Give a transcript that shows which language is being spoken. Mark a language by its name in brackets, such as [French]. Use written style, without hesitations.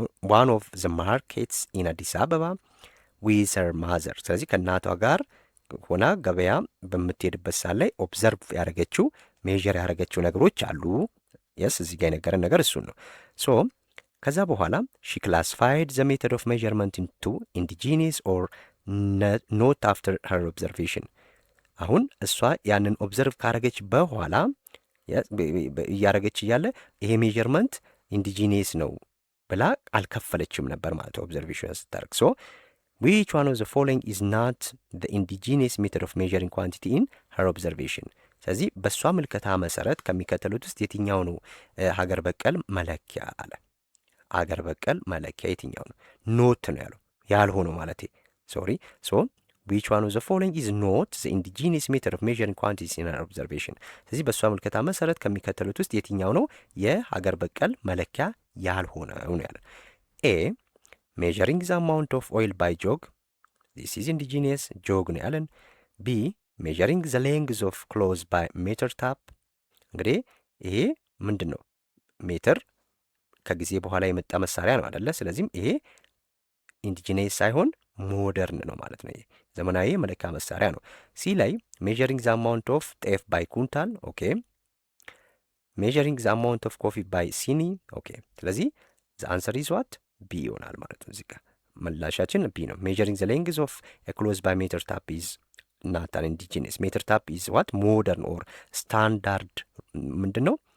[English] ዋን ኦፍ ዘ ማርኬትስ ኢን አዲስ አበባ ዊዝ ሄር ማዘር። [Amharic] ስለዚህ ከእናቷ ጋር ሆና ገበያ በምትሄድበት ሰዓት ላይ ኦብዘርቭ ያደረገችው ሜዥር ያደረገችው ነገሮች አሉ። የስ እዚህ ጋር የነገረን ነገር እሱን ነው። ሶ ከዛ በኋላ [English] ሺ ክላሲፋይድ ዘ ሜተድ ኦፍ ሜዥርመንት ኢንቱ ኢንዲጂኒየስ ኦር ኖት አፍተር ሄር ኦብዘርቬሽን። [Amharic] አሁን እሷ ያንን ኦብዘርቭ ካረገች በኋላ እያረገች እያለ ይሄ ሜዥርመንት ኢንዲጂኒየስ ነው ብላ አልከፈለችም ነበር ማለት ኦብዘርቬሽን ስታደርግ። ሶ [English] which one of the following is not the indigenous method of measuring quantity in her observation? [Amharic] ስለዚህ በእሷ ምልከታ መሰረት ከሚከተሉት ውስጥ የትኛው ነው ሀገር በቀል መለኪያ አለ። ሀገር በቀል መለኪያ የትኛው ነው? ኖት ነው ያለው፣ ያልሆነው ማለት ሶሪ። ሶ [English] which one of the following is not the indigenous method of measuring quantities in her observation? [Amharic] ስለዚህ በእሷ ምልከታ መሰረት ከሚከተሉት ውስጥ የትኛው ነው የሀገር በቀል መለኪያ ያልሆነው ነው ያለ። ኤ [English] measuring the amount of oil by jog, this is indigenous, jog [Amharic] ነው ያለን። ቢ [English] measuring the length of clothes by meter tap። [Amharic] እንግዲህ ይሄ ምንድን ነው? ሜትር ከጊዜ በኋላ የመጣ መሳሪያ ነው አይደለ? ስለዚህም ይሄ ኢንዲጂነስ ሳይሆን ሞደርን ነው ማለት ነው። ይሄ ዘመናዊ መለኪያ መሳሪያ ነው። ሲ ላይ [English] measuring the amount of [Amharic] ጤፍ by ኩንታል፣ ኦኬ። [English] measuring the amount of coffee by [Amharic] ሲኒ፣ ኦኬ። ስለዚህ [English] the answer is what? [Amharic] ቢ ይሆናል ማለት ነው። እዚህ ጋር ምላሻችን ቢ ነው። [English] measuring the length of a clothes by meter tap is not an indigenous. meter tap is what? modern or standard [Amharic] ምንድን ነው?